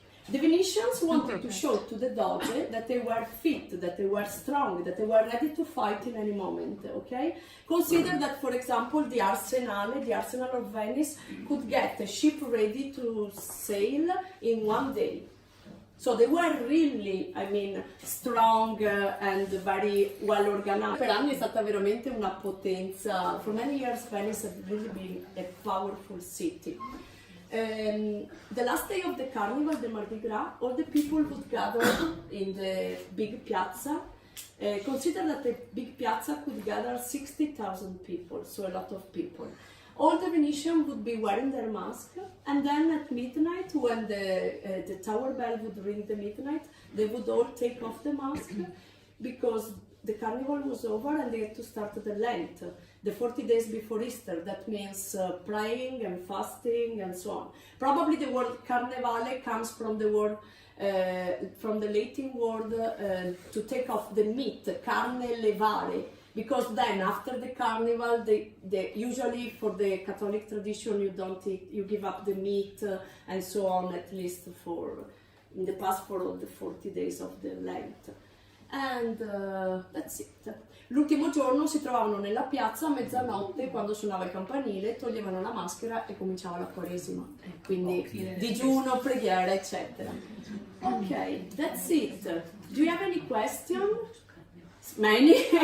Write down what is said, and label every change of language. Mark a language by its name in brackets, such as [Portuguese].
[English] The Venetians wanted to show to the Doge that they were fit, that they were strong, that they were ready to fight in any moment, okay? Consider that, for example, the Arsenal of Venice, could get a ship ready to sail in one day. So they were really, strong and very well organized. [Italian] Per anni è stata veramente una potenza. [English] For many years, Venice had really been a powerful city. The last day of the carnival, the Mardi Gras, all the people would gather in the big piazza. Consider that the big piazza could gather 60,000 people, so a lot of people. all the Venetians would be wearing their mask, and then at midnight, when the tower bell would ring the midnight, they would all take off the mask because the carnival was over and they had to start the Lent, the 40 days before Easter. That means praying and fasting and so on. Probably the word carnevale comes from the word from the Latin word to take off the meat, carne levare, because then after the carnival, they usually for the Catholic tradition you don't eat, you give up the meat and so on, at least for in the past for all the 40 days of the Lent. And that's it. [Italian] L'ultimo giorno si trovavano nella piazza a mezzanotte quando suonava il campanile, toglievano la maschera e cominciava la Quaresima. Quindi digiuno, preghiera, eccetera. [English] Ok, that's it. Do you have any question? Many?